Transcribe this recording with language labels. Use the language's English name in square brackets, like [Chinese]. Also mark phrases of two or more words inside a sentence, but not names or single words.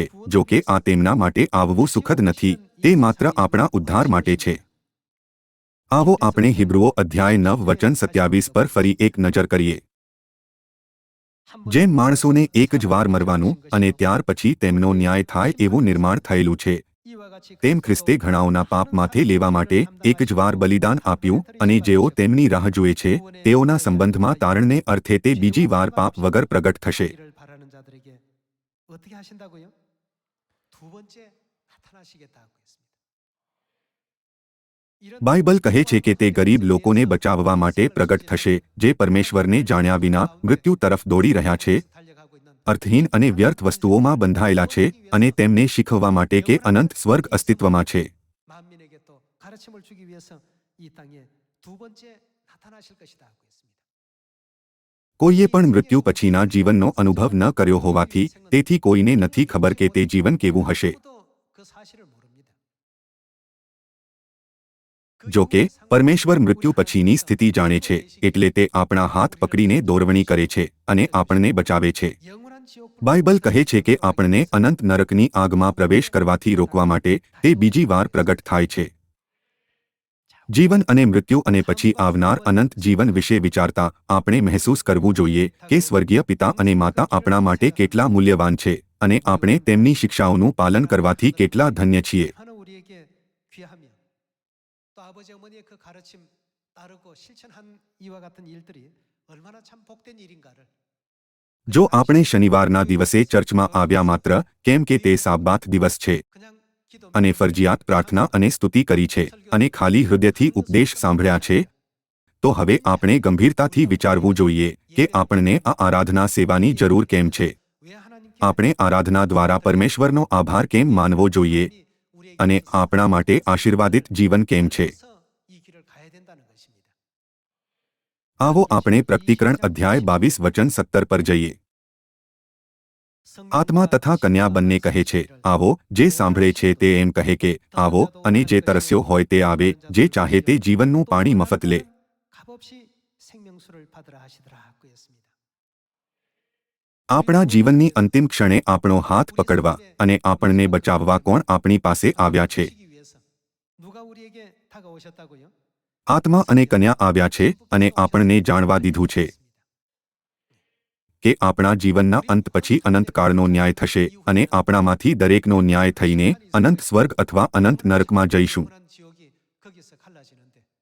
[Gujarati] જો કે આ તેમના માટે આવવું સુખદ નથી, તે માત્ર આપણા ઉદ્ધાર માટે છે. આવો આપણે હિબ્રુઓ અધ્યાય 9 વચન 27 પર ફરી એક નજર કરીએ. જેમ માણસોને એક જ વાર મરવાનું અને ત્યાર પછી તેમનો ન્યાય થાય એવું નિર્માણ થયેલું છે, [Korean] 이와 같이 [Gujarati] તેમ ખ્રિસ્તે ઘણાઓના પાપ માથે લેવા માટે એક જ વાર બલિદાન આપ્યું અને જેઓ તેમની રાહ જુએ છે તેઓના સંબંધમાં તારણને અર્થે તે બીજી વાર પાપ વગર પ્રગટ થશે. [Korean] 이를 바라는 자들에게 어떻게 하신다고요? 두 번째 나타나시겠다고 했습니다. 이런 [Gujarati] બાઇબલ કહે છે કે તે ગરીબ લોકોને બચાવવા માટે પ્રગટ થશે જે પરમેશ્વરને જાણ્યા વિના મૃત્યુ તરફ દોડી રહ્યા છે, [Korean] 달려가고 있는 [Gujarati] અર્થહીન અને વ્યર્થ વસ્તુઓમાં બંધાયેલા છે અને તેમને શીખવવા માટે કે અનંત સ્વર્ગ અસ્તિત્વમાં છે. [Korean] 만민에게 또 가르침을 주기 위해서 이 땅에 두 번째 나타나실 것이다고 했습니다. [Gujarati] કોઈએ પણ મૃત્યુ પછીના જીવનનો અનુભવ ન કર્યો હોવાથી તેથી કોઈને નથી ખબર કે તે જીવન કેવું હશે. [Korean] 아무도 그 사실을 모릅니다. [Gujarati] જો કે પરમેશ્વર મૃત્યુ પછીની સ્થિતિ જાણે છે, એટલે તે આપણા હાથ પકડીને દોરવણી કરે છે અને આપણને બચાવે છે. [Korean] 영원한 지옥 [Gujarati] બાઇબલ કહે છે કે આપણને અનંત નરકની આગમાં પ્રવેશ કરવાથી રોકવા માટે તે બીજી વાર પ્રગટ થાય છે. જીવન અને મૃત્યુ અને પછી આવનાર અનંત જીવન વિશે વિચારતા આપણે મહેસૂસ કરવું જોઈએ કે સ્વર્ગીય પિતા અને માતા આપણા માટે કેટલા મૂલ્યવાન છે અને આપણે તેમની શિક્ષાઓનું પાલન કરવાથી કેટલા ધન્ય છીએ. [Korean] 하는 우리에게 귀하며 또 아버지 어머니의 그 가르침 따르고 실천한 이와 같은 일들이 얼마나 참 복된 일인가를 [Gujarati] જો આપણે શનિવારના દિવસે ચર્ચમાં આવ્યા માત્ર કેમ કે તે સાબ્બાત દિવસ છે [Korean] 그냥 기도 [Gujarati] અને ફરજિયાત પ્રાર્થના અને સ્તુતિ કરી છે અને ખાલી હૃદયથી ઉપદેશ સાંભળ્યા છે, તો હવે આપણે ગંભીરતાથી વિચારવું જોઈએ કે આપણને આ આરાધના સેવાની જરૂર કેમ છે. [Korean] 왜 하나님께 [Gujarati] આપણે આરાધના દ્વારા પરમેશ્વરનો આભાર કેમ માનવો જોઈએ [Korean] 우리에게 [Gujarati] અને આપણા માટે આશીર્વાદિત જીવન કેમ છે. [Korean] 이 길을 가야 된다는 것입니다. [Gujarati] આવો આપણે પ્રકટીકરણ અધ્યાય 22 વચન 17 પર જઈએ. આત્મા તથા કન્યા બંને કહે છે, આવો. જે સાંભળે છે તે એમ કહે કે આવો, અને જે તરસ્યો હોય તે આવે, જે ચાહે તે જીવનનું પાણી મફત લે. [Korean] 값없이 생명수를 받으라 하시더라고 했습니다. [Gujarati] આપણા જીવનની અંતિમ ક્ષણે આપણો હાથ પકડવા અને આપણને બચાવવા કોણ આપણી પાસે આવ્યા છે? [Korean] 주시기 위해서 누가 우리에게 다가오셨다고요? [Gujarati] આત્મા અને કન્યા આવ્યા છે અને આપણને જાણવા દીધું છે કે આપણા જીવનના અંત પછી અનંતકાળનો ન્યાય થશે અને આપણામાંથી દરેકનો ન્યાય થઈને અનંત સ્વર્ગ અથવા અનંત નરકમાં જઈશું. [Korean] 영원한 지옥이 거기서 갈라지는데